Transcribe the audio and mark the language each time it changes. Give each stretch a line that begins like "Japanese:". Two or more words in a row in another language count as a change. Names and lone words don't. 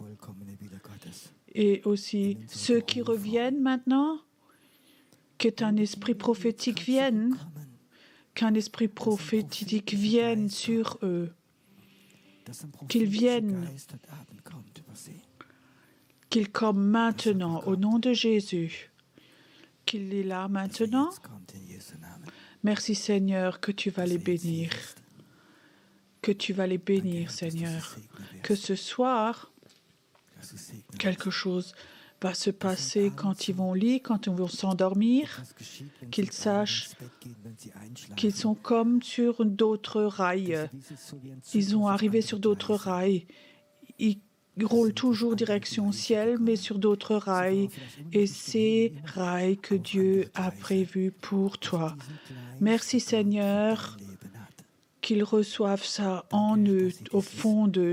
French: Et aussi ceux qui reviennent maintenant, qu'un esprit prophétique vienne, qu'un esprit prophétique vienne sur eux, qu'ils viennent, qu'ils comme maintenant, au nom de Jésus, qu'il est là maintenant.
German: Jetzt kommt in Jesu Namen.
French: Merci Seigneur que tu vas les bénir. Que tu vas les bénir,
German: Danke, Herr, dass du
French: Seigneur.
German: sie segnen wirst,
French: Que ce soir,
German: dass du segnen
French: quelque
German: wirst.
French: chose va se passer quand ils vont lire, quand ils vont s'endormir,
German: Was geschieht, wenn
French: qu'ils
German: sie dann
French: sachent
German: ins Bett gehen, wenn sie einschlafen?
French: qu'ils sont comme sur d'autres rails.
German: Dies ist so wie ein Zug
French: Ils ont
German: auf
French: arrivé
German: andere
French: sur d'autres
German: Gleise.
French: rails. Ils roulent toujours direction ciel, mais sur d'autres rails. Et ces rails que Dieu a prévus pour toi. Merci Seigneur qu'ils reçoivent ça en eux, au fond d'eux.